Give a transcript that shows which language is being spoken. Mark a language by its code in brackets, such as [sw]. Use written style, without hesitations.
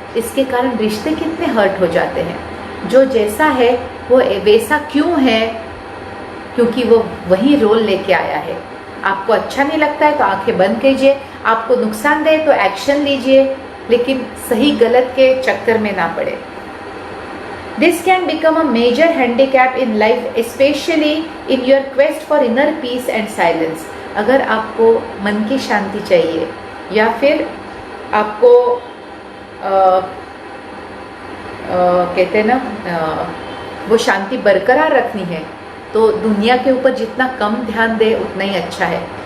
[hi] इसके कारण रिश्ते कितने हर्ट हो जाते हैं। जो जैसा है वो वैसा क्यों है? क्योंकि वो वही रोल लेके आया है। आपको अच्छा नहीं लगता है तो आंखें बंद कीजिए, आपको नुकसान दे तो एक्शन लीजिए, लेकिन सही गलत के चक्कर में ना पड़े। [en] This can become a major handicap in life, especially in your quest for inner peace and silence. [hi] अगर आपको मन की शांति चाहिए या फिर आपको कहते हैं ना वो शांति बरकरार रखनी है, तो दुनिया के ऊपर जितना कम ध्यान दे उतना ही अच्छा है।